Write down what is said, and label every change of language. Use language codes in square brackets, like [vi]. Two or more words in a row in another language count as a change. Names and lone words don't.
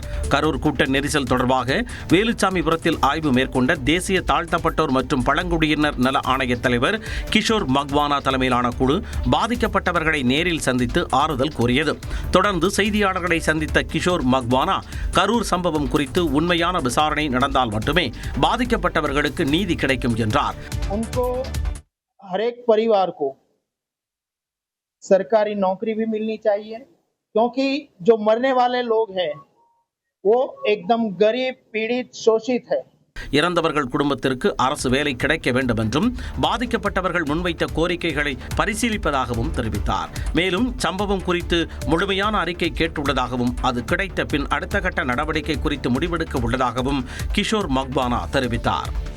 [ta] கரூர் கூட்ட நெரிசல் தொடர்பாக வேலுச்சாமிபுரத்தில் ஆய்வு மேற்கொண்ட தேசிய தாழ்த்தப்பட்டோர் மற்றும் பழங்குடியினர் நல ஆணைய தலைவர் கிஷோர் மக்வானா தலைமையிலான குழு பாதிக்கப்பட்டவர்களை நேரில் சந்தித்து ஆறுதல் கூறியது. தொடர்ந்து செய்தியாளர்களை சந்தித்த கிஷோர் மக்வானா கரூர் சம்பவம் குறித்து உண்மையான விசாரணை நடந்தால் மட்டுமே பாதிக்கப்பட்டவர்களுக்கு நீதி கிடைக்கும் என்றார். [hi] हर एक परिवार को सरकारी नौकरी भी मिलनी चाहिए, क्योंकि जो मरने वाले लोग हैं वो एकदम गरीब, पीड़ित, शोषित है. [ta] இறந்தவர்கள் குடும்பத்திற்கு அரசு வேலை கிடைக்க வேண்டும் என்றும் பாதிக்கப்பட்டவர்கள் முன்வைத்த கோரிக்கைகளை பரிசீலிப்பதாகவும் தெரிவித்தார். மேலும் சம்பவம் குறித்து முழுமையான அறிக்கை கேட்டுள்ளதாகவும் அது கிடைத்த பின் அடுத்த கட்ட நடவடிக்கை குறித்து முடிவெடுக்க உள்ளதாகவும் கிஷோர் மக்வானா தெரிவித்தார்.